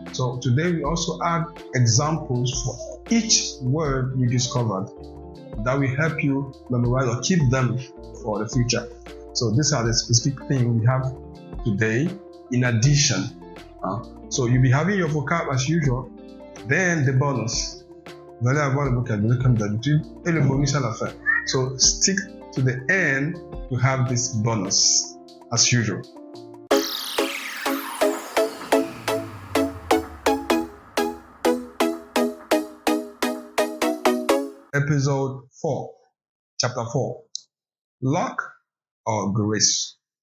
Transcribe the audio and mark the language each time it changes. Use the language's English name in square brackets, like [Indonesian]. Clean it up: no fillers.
[English] So today, we also add examples for each word you discovered. That will help you memorize or keep them for the future. So these are the specific things we have today in addition. So you'll be having your vocab as usual, then the bonus. [French] Vous allez avoir le vocabulaire comme d'habitude et le bonus à la fin. [English] So stick to the end to have this bonus as usual. Episode 4, Chapter 4. Luck or grace?